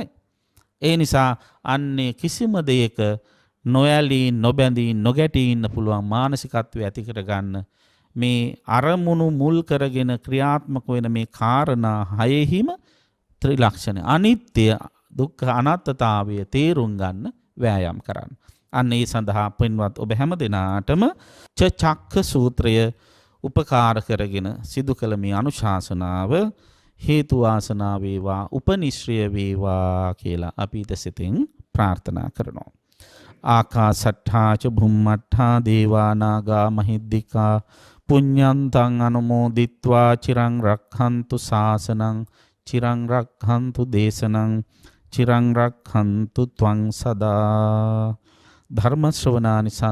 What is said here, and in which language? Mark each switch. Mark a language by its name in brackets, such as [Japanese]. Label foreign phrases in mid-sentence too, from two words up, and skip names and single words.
[Sinhala] ඒ නිසා අන්නේ කිසිම දෙයක නොයලී නොබැඳී නොගැටී ඉන්න පුළුවන් මානසිකත්වය ඇති කරගන්න මේ අරමුණු මුල් කරගෙන ක්‍රියාත්මක වෙන මේ කාරණා හයෙහිම ත්‍රිලක්ෂණ අනිත්‍ය දුක්ඛ අනාත්මතාවය තේරුම් ගන්න වෑයම් කරන්න. අන්න ඒ සඳහා පින්වත් ඔබ හැම දිනාටම චක්ක සූත්‍රය උපකාර කරගෙන සිදු කළ මේ අනුශාසනාව හේතු වාසනා වේවා උපනිශ්‍රය වේවා කියලා අපි සිතින් ප්‍රාර්ථනා කරනවා. [Pali] ආකාසට්ඨා ච භුම්මට්ඨා දේවා නාග මහිද්దికා පුඤ්ඤන්තං අනුමෝදිත්වා චිරං රක්ඛන්තු ශාසනං චිරං රක්ඛන්තු දේශනං චිරං රක්ඛන්තු ත්වං සදා ධර්ම ශ්‍රවණානිසංස